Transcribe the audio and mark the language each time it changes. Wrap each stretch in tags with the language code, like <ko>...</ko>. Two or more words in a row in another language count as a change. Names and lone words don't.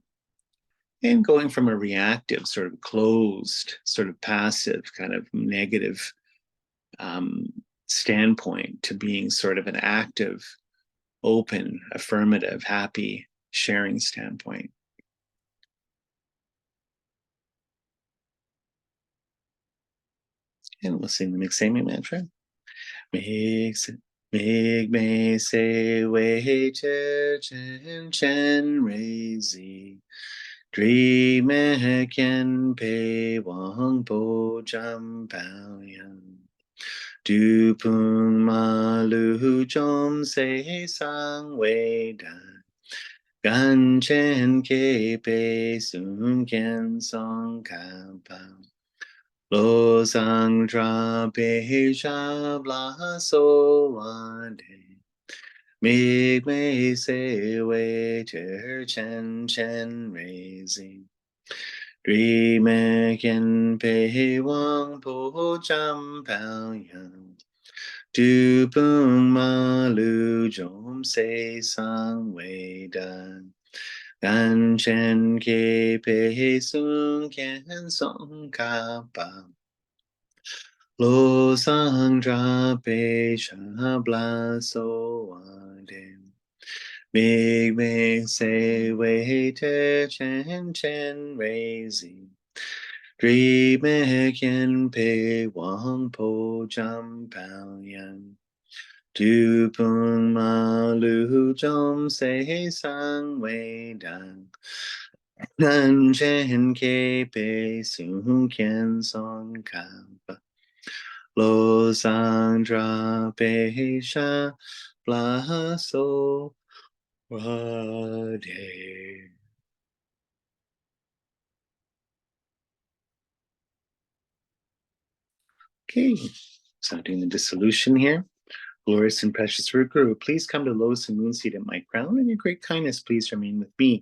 <en>And going from a reactive, sort of closed, sort of passive, kind of negative standpoint to being sort of an active, open, affirmative, happy, sharing standpoint. And we'll sing the Miksemi mantra.</en> <bo>དམིགས་མེད་བརྩེ་བའི་གཏེར་ཆེན་སྤྱན་རས་གཟིགས. དྲི་མེད་མཁྱེན་པའི་དབང་པོ་འཇམ་དཔལ་དབྱངས. བདུད་དཔུང་མ་ལུས་འཇོམས་མཛད་གསང་བའི་བདག. གངས་ཅན་མཁས་པའི་གཙུག་རྒྱན་ཙོང་ཁ་པ. བློ་བཟང་གྲགས་པའི་ཞབས་ལ་གསོལ་བ་འདེབས. དམིགས་མེད་བརྩེ་བའི་གཏེར་ཆེན་སྤྱན་རས་གཟིགས. དྲི་མེད་མཁྱེན་པའི་དབང་པོ་འཇམ་དཔལ་དབྱངས. བདུད་དཔུང་མ་ལུས་འཇོམས་མཛད་གསང་བའི་བདག. གངས་ཅན་མཁས་པའི་གཙུག་རྒྱན་ཙོང་ཁ་པ. བློ་བཟང་གྲགས་པའི་ཞབས་ལ་གསོལ་བ་འདེབས. དམིགས་མེད་བརྩེ་བའི་གཏེར་ཆེན་སྤྱན་རས་གཟིགས. དྲི་མེད་མཁྱེན་པའི་དབང་པོ་འཇམ་དཔལ་དབྱངས. བདུད་དཔུང་མ་ལུས་འཇོམས་མཛད་གསང་བའི་བདག. གངས་ཅན་མཁས་པའི་གཙུག་རྒྱན་ཙོང་ཁ་པ. བློ་བཟང་གྲགས་པའི་ཞབས་ལ་གསོལ་བ་འདེབས.</bo> <en>Okay, so doing the dissolution here. Glorious and precious Root Guru, please come to lotus and moon seat at my crown, and your great kindness please remain with me.</en>